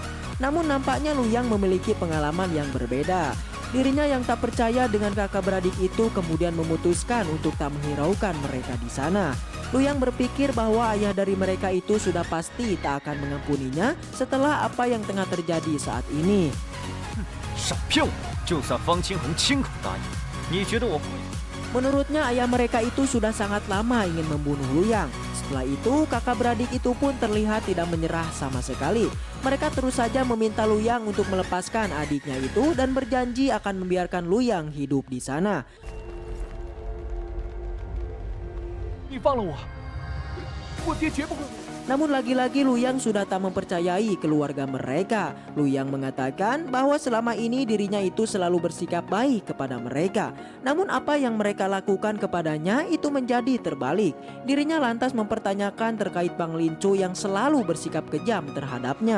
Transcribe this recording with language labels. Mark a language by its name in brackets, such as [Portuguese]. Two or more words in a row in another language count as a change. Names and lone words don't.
[Indonesian] Namun nampaknya Luyang memiliki pengalaman yang berbeda. Dirinya yang tak percaya dengan kakak beradik itu kemudian memutuskan untuk tak menghiraukan mereka di sana. Luyang berpikir bahwa ayah dari mereka itu sudah pasti tak akan mengampuninya setelah apa yang tengah terjadi saat ini. [Chinese] 少骗我！就算方清红亲口答应，你觉得我会？ [Indonesian] Menurutnya ayah mereka itu sudah sangat lama ingin membunuh Luyang. Setelah itu kakak beradik itu pun terlihat tidak menyerah sama sekali. Mereka terus saja meminta Luyang untuk melepaskan adiknya itu dan berjanji akan membiarkan Luyang hidup di sana. [Chinese] 你放了我，我爹绝不会。 [Indonesian] Namun lagi-lagi Luyang sudah tak mempercayai keluarga mereka. Luyang mengatakan bahwa selama ini dirinya itu selalu bersikap baik kepada mereka. Namun apa yang mereka lakukan kepadanya itu menjadi terbalik. Dirinya lantas mempertanyakan terkait Peng Linchun yang selalu bersikap kejam terhadapnya.